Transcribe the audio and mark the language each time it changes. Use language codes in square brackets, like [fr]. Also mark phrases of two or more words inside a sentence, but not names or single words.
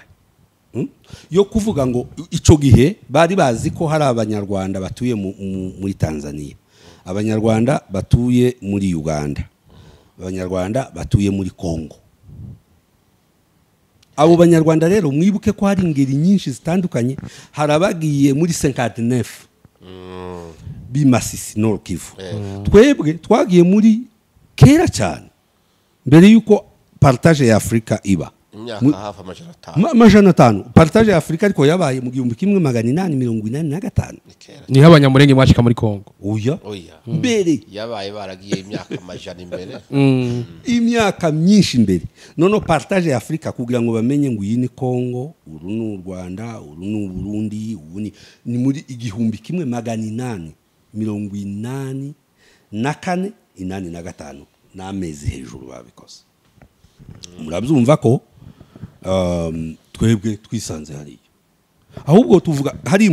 [rn] yo kuvuga ngo ico gihe bari bazi ko hari abanyarwanda batuye muri Tanzania abanyarwanda batuye muri Uganda abanyarwanda batuye muri Kongo abo banyarwanda rero mwibuke ko hari ingeri nyinshi zitandukanye harabagiye muri 59 bimasisi Nord Kivu twebwe twagiye muri kera cyane mbere yuko partage ya Afrika iba imyaka hafi amajana 5 partage ya Afrika ariko yabaye mu 1885 ni abanyamurenge mwashika muri Kongo oya mbere yabaye baragiye imyaka amajana imbere imyaka myinshi imbere nono partage ya Afrika kugira ngo bamenye ngo iyi ni Kongo uru ni Rwanda uru ni Burundi ubu ni muri 1884 n'amezi hejuru babikoze murabyumva ko twebwe twisanze hariyo ahubwo tuvuga hari